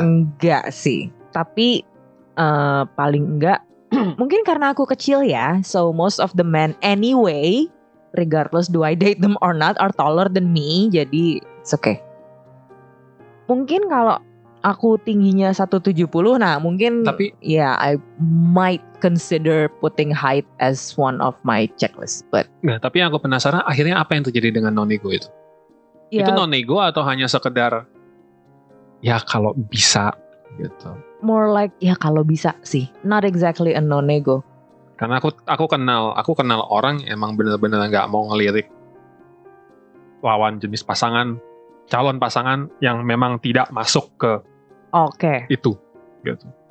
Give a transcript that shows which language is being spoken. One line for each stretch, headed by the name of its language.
Indonesian: Enggak sih, tapi paling enggak mungkin karena aku kecil ya,
English: so most of the men anyway, regardless do I date them or not, are taller than me, jadi it's okay.
Indonesian: Mungkin kalau aku tingginya 170, nah mungkin tapi
English: ya I might consider putting height as one of my checklist. But
Indonesian: nah, tapi yang aku penasaran akhirnya apa yang terjadi dengan non-ego itu? Ya, itu non-ego atau hanya sekedar ya kalau bisa gitu?
English: More like
Indonesian: ya kalau bisa sih,
English: not exactly a non-ego.
Indonesian: Karena aku kenal orang emang benar-benar nggak mau ngelirik lawan jenis pasangan, calon pasangan yang memang tidak masuk ke itu gitu.